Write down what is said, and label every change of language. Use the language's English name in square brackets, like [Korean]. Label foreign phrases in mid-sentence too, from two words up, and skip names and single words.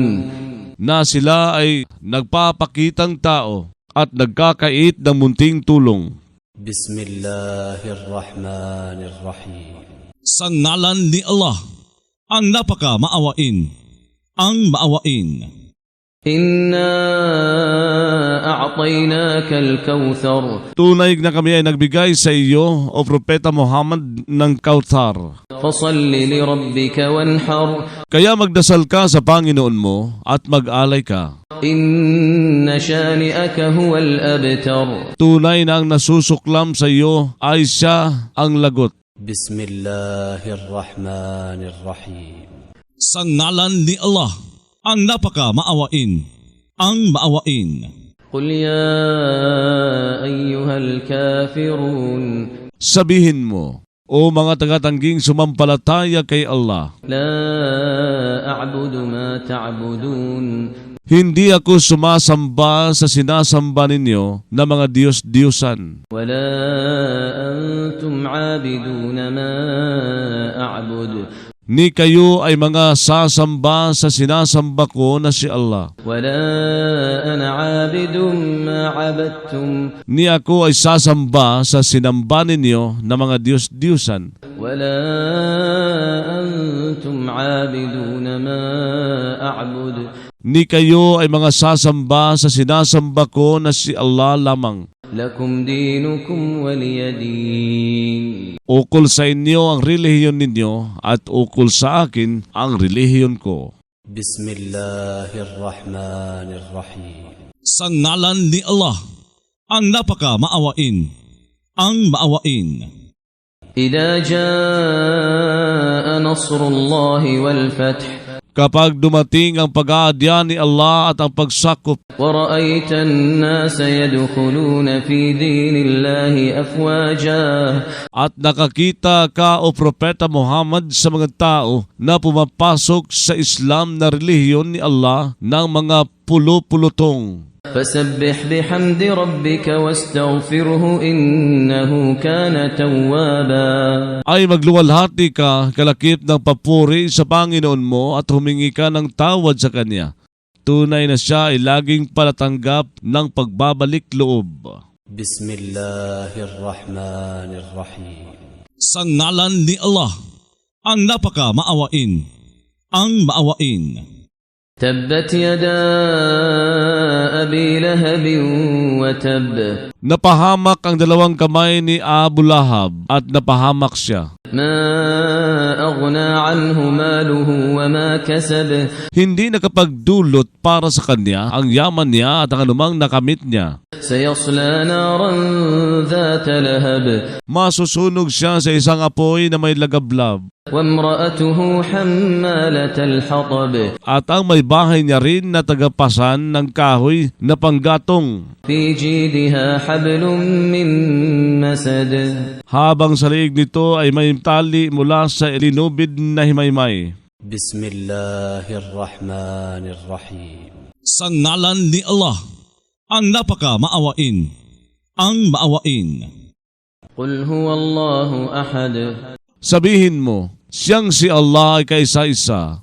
[Filipino] na sila ay nagpapakitang tao at nagkakait ng munting tulong. [Arabic] بسم الله الرحمن الرحيم [Filipino] Sa ngalan ni Allah, ang napaka maawain, ang maawain. [Arabic] إنا أعطيناك الكوثر [Filipino] Tunay na kami ay nagbigay sa iyo, o Propeta Muhammad, ng Kauthar. [Arabic] فصل لربك وانحر [Filipino] Kaya magdasal ka sa Panginoon mo at mag-alay ka. [Arabic] إن شانئك هو الأبتر [Filipino] Tunay na ang nasusuklam sa iyo ay siya ang lagot. [Arabic] بسم الله الرحمن الرحيم [Filipino] Sa ngalan ni Allah, ang napaka maawain, ang maawain. [Arabic] قل يا أيها الكافرون [Filipino] Sabihin mo, o mga tagatangging sumampalataya kay Allah, [Arabic] لا أعبد ما تعبدون [Filipino] hindi ako sumasamba sa sinasamba ninyo na mga Diyos-Diyosan. [Arabic] ولا أنتم عابدون ما أعبد [Filipino] Ni kayo ay mga sasamba sa sinasamba ko na si Allah. [Arabic] ولا أنا عابد ما عبدتم [Filipino] Ni ako ay sasamba sa sinamba ninyo na mga Diyos-Diyosan. [Arabic] ولا أنتم عابدون ما أعبد [Filipino] Ni kayo ay mga sasamba sa sinasamba ko na si Allah lamang. [Arabic] لكم دينكم ولي دين [Filipino] Ukol sa inyo ang relihiyon ninyo at ukol sa akin ang relihiyon ko. [Arabic] بسم الله الرحمن الرحيم [Filipino] Sa ngalan ni Allah, ang napaka maawain, ang maawain. [Arabic] إذا جاء نصر الله والفتح [Filipino] Kapag dumating ang pag-aadya ni Allah at ang pagsakop, [Arabic] ورأيت الناس يدخلون في دين الله أفواجا [Filipino] at nakakita ka o Propeta Muhammad sa mga tao na pumapasok sa Islam na relihiyon ni Allah ng mga pulo-pulutong. [Arabic] فسبح بحمد ربك واستغفره إنه كان توابا. [Filipino] Ay magluwalhati ka kalakip ng papuri sa Panginoon mo at humingi ka ng tawad sa Kanya. Tunay na siya ay laging palatanggap ng pagbabalik loob. [Arabic] بسم الله الرحمن الرحيم [Filipino] Sa ngalan ni Allah, ang napaka maawain, ang maawain. [Arabic] تبت يدا أبي لهب وتب [Filipino] Napahamak ang dalawang kamay ni Abu Lahab at napahamak siya. [Arabic] ما أغنى عنه ماله وما كسب [Filipino] Hindi nakapagdulot para sa kanya ang yaman niya at ang anumang nakamit niya. [Arabic] سيصلى نارا ذات لهب [Filipino] Masusunog siya sa isang apoy na may lagablab. [Arabic] وامرأته حمالة الحطب [Filipino] At ang may bahay niya rin na tagapasan ng kahoy na panggatong. [Arabic] في جيدها حبل من مسد [Filipino] Habang sa liig nito ay may tali mula sa linubid na himaymay. [Arabic] بسم الله الرحمن الرحيم [Filipino] Sa ngalan ni Allah, ang napaka maawain, ang maawain. [Arabic] قل هو الله أحد [Filipino] Sabihin mo, siyang si Allah ay kaisa-isa.